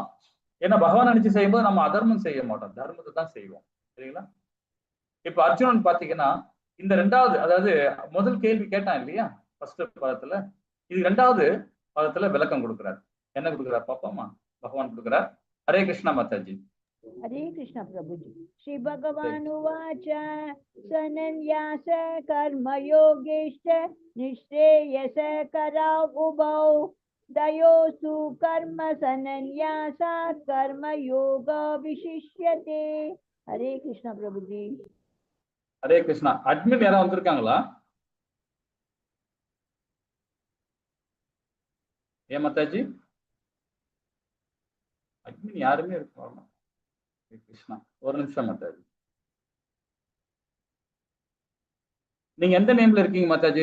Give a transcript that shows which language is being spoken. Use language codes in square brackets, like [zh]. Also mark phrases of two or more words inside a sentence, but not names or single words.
[ta] ஏன்னா பகவான் நினைச்சு செய்யும்போது நம்ம அதர்மம் செய்ய மாட்டோம், தர்மத்தை தான் செய்வோம் சரிங்களா? இப்ப அர்ஜுனன் பாத்தீங்கன்னா இந்த 2வது, அதாவது முதல் கேள்வி கேட்டான் இல்லையா ஃபர்ஸ்ட் பாதத்துல, இது 2வது பதத்துல விளக்கம் கொடுக்கிறார். என்ன கொடுக்கிறார் பாப்போமா? பகவான் கொடுக்கிறார். ஹரே கிருஷ்ணா மாதாஜி. [hi] हरे कृष्ण प्रभुजी। [sa] श्री भगवान उवाच सनन्यास कर्म योगेश्च निःश्रेयस करा उभौ दयोसु कर्म सनन्यासात् कर्म योग विशिष्यते। [hi] हरे कृष्ण प्रभुजी। [ta] ஹரே கிருஷ்ணா. அட்மின் யாராவது வந்திருக்காங்களா? ஏன் மாதாஜி அட்மின் யாருமே இருப்பாங்க? கிருஷ்ணா ஒரு நிமிஷம் மாதாஜி. நீங்க எந்த நேம்ல இருக்கீங்க மாதாஜி?